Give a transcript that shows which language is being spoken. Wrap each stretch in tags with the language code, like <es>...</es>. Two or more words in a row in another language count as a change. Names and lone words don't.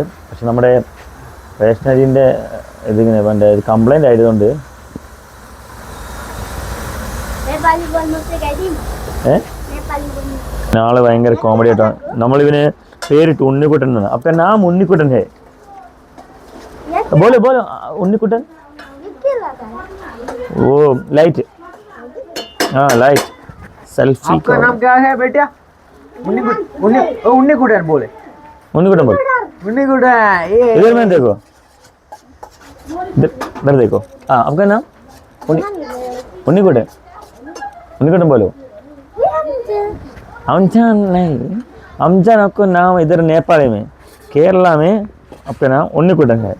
<ml>പക്ഷെ നമ്മുടെ റേഷനരീൻ്റെ ഇതിങ്ങനെ വേണ്ട കംപ്ലൈൻ്റ് ആയതുകൊണ്ട് നാളെ ഭയങ്കര കോമഡി ആയിട്ടാണ്. നമ്മളിവന് പേരിട്ട് ഉണ്ണിക്കുട്ടൻ എന്നാണ്. അപ്പം നാം ഉണ്ണിക്കുട്ടൻ</ml> <hi>है बोलो बोलो</hi> <ml>ഉണ്ണിക്കുട്ടൻ.</ml> <en>oh light light selfie.</en> <hi>आपका नाम क्या है बेटा? उन्नीकुटन बोले. उन्नीकुटन बोल. उन्नीकुटन इधर में देखो, इधर देखो. हाँ आपका नाम उन्नीकुटन. उन्नीकुटन बोलो. अमजान नहीं, अमजान आपको नाम इधर नेपाल में, केरला में आपका नाम उन्नीकुटन है.</hi>